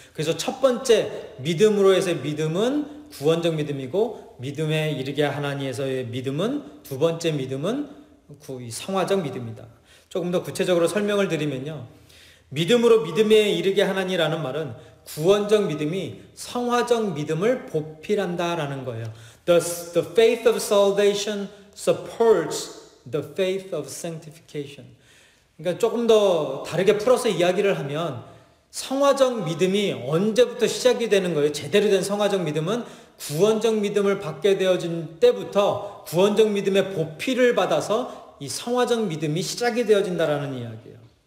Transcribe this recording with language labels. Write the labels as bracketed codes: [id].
[ko] 그래서 첫 번째 믿음으로 해서의 믿음은 구원적 믿음이고, 믿음에 이르게 하나니에서의 믿음은, 두 번째 믿음은 성화적 믿음이다. 조금 더 구체적으로 설명을 드리면요. 믿음으로 믿음에 이르게 하나니라는 말은 구원적 믿음이 성화적 믿음을 보필한다라는 거예요. [en] The faith of salvation supports the faith of sanctification. [ko] 그러니까 조금 더 다르게 풀어서 이야기를 하면 성화적 믿음이 언제부터 시작이 되는 거예요? 제대로 된 성화적 믿음은 구원적 믿음을 받게 되어진 때부터 구원적 믿음의 보필을 받아서 이 성화적 믿음이 시작이 되어진다라는 이야기예요.